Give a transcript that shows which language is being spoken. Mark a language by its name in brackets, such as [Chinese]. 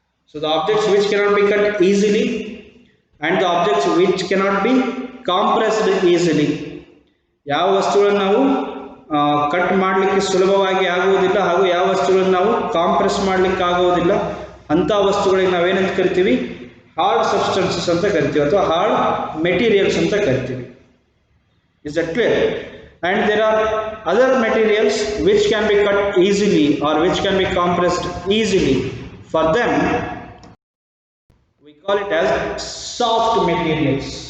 [English] So the objects which cannot be cut easily and the objects which cannot be compressed easily. [Kannada] ಯಾವ ವಸ್ತುಗಳನ್ನು ನಾವು cut ಮಾಡಲಿಕ್ಕೆ ಸುಲಭವಾಗಿ ಆಗುವುದಿಲ್ಲ ಹಾಗೂ ಯಾವ ವಸ್ತುಗಳನ್ನು ನಾವು ಕಾಂಪ್ರೆಸ್ ಮಾಡಲಿಕ್ಕೆ ಆಗುವುದಿಲ್ಲ ಅಂಥ ವಸ್ತುಗಳಿಗೆ ನಾವೇನಂತ ಕರಿತೀವಿ, ಹಾರ್ಡ್ ಸಬ್ಸ್ಟೆನ್ಸಸ್ ಅಂತ ಕರಿತೀವಿ ಅಥವಾ ಹಾರ್ಡ್ ಮೆಟೀರಿಯಲ್ಸ್ ಅಂತ ಕರಿತೀವಿ. [English] Is that clear? And there are other materials which can be cut easily or which can be compressed easily. For them, we call it as soft materials.